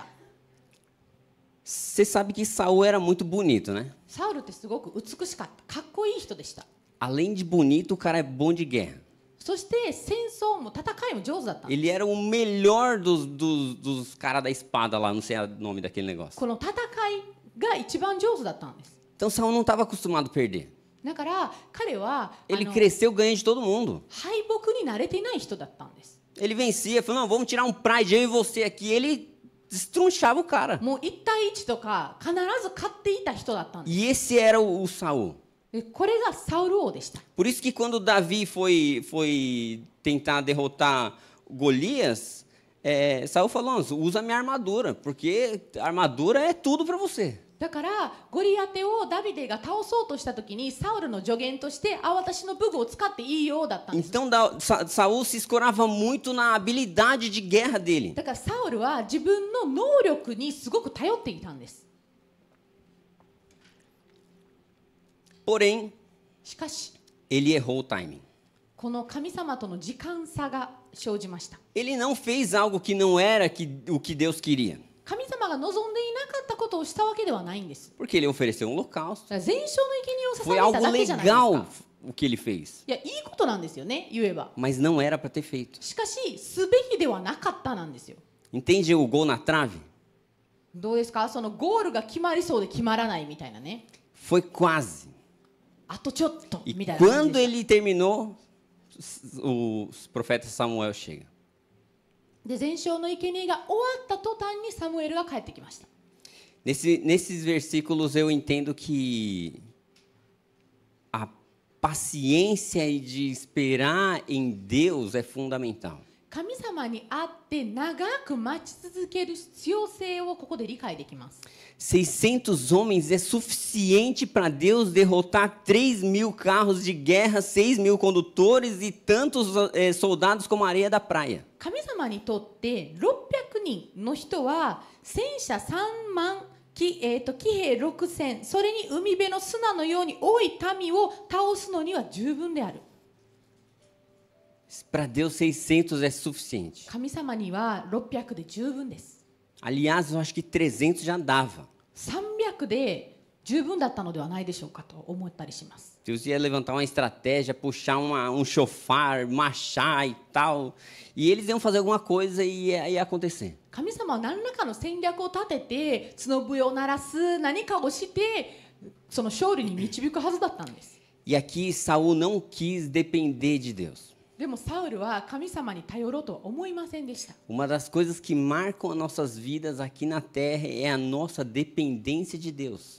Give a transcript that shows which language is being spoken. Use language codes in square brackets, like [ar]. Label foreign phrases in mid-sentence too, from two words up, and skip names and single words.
[pt] Você sabe que Saul era muito bonito, né? [ja] サウルってすごく美しかった。かっこいい人でした。 [pt] Além de bonito, o cara é bom de guerra. [ja] そして戦争も戦いも上手だったんです。 [pt] Ele era o melhor dos caras da espada lá, não sei o nome daquele negócio. [ja] この戦いが一番上手だったんです。 [pt] Então Saul não estava acostumado a perder. [ja] だから彼は [pt] Ele cresceu ganhando de todo mundo. [ja] 敗北に慣れていない人だったんです。 [pt] Ele vencia, falou: não, vamos tirar um pride, eu e você aqui. Ele destrunchava o cara. [ja] もう1対1とか必ず勝っていた人だったんです。 [pt] E esse era o Saul. [ja] でこれがサウル王でした。 [pt] Por isso que quando Davi foi tentar derrotar Golias, Saul falou: usa minha armadura, porque a armadura é tudo para você. [ja] だからゴリアテをダビデが倒そうとした時にサウルの助言として私の武具を使っていいよだったんです。 [pt] Então Saul se escorava muito na habilidade de guerra dele. [ja] だからサウルは自分の能力にすごく頼っていたんです。 [pt] Porém, [ja] しかし [pt] ele errou o timing. [ja] この神様との時間差が生じました。 [pt] Ele não fez algo que não era o que Deus queria. [ja] 神様が望んでいなかったことをしたわけではないんです。 [pt] Porque ele ofereceu um holocausto. [ja] だから全焼の生贄を [pt] Foi [ja] 捧げた [pt] algo [ja] だけじゃないです [pt] legal [ja] か。 [pt] o que ele fez. [ja] いや、いいことなんですよね、言えば。 [pt] Mas não era para ter feito. [ja] しかし、すべきではなかったなんですよ。 [pt] Entende o gol na trave? [ja] どうですか、そのゴールが決まりそうで決まらないみたいなね。 [pt] Foi quase. [ja] あとちょっと [pt] E [ja] みたいな感じ [pt] quando [ja] でした。 [pt] ele terminou, o profeta Samuel chega. [ja] で、全焼の生贄が終わった途端にサムエルが帰ってきました。 [pt] Nesses versículos eu entendo que a paciência de esperar em Deus é fundamental. [ja] 神様に会って長く待ち続ける必要性をここで理解できます。 [pt] 600 homens é suficiente para Deus derrotar 3.000 carros de guerra, 6.000 condutores e tantos soldados como a areia da praia. [ja] 神様にとって600 人の人は戦車3万騎兵6000、それに海辺の砂のように多い民を倒すのには十分である。 [pt] Para Deus, 600 é suficiente. [ja] 神様には600で十分です。 [pt] Aliás, eu acho que 300 já dava. [ja] 300 で十分だったのではないでしょうかと思ったりします。 [pt] Deus ia levantar uma estratégia, puxar chofar, marchar e tal. E eles iam fazer alguma coisa e ia acontecer. [ja] 神様は何らかの戦略を立てて角笛を鳴らす何かをしてその勝利に導くはずだったんです。 [pt] E aqui Saul não quis depender de Deus. [ja] でもサウルは神様に頼ろうとは思いませんでした。 [pt] Uma das coisas que marcam as nossas vidas aqui na terra é a nossa dependência de Deus.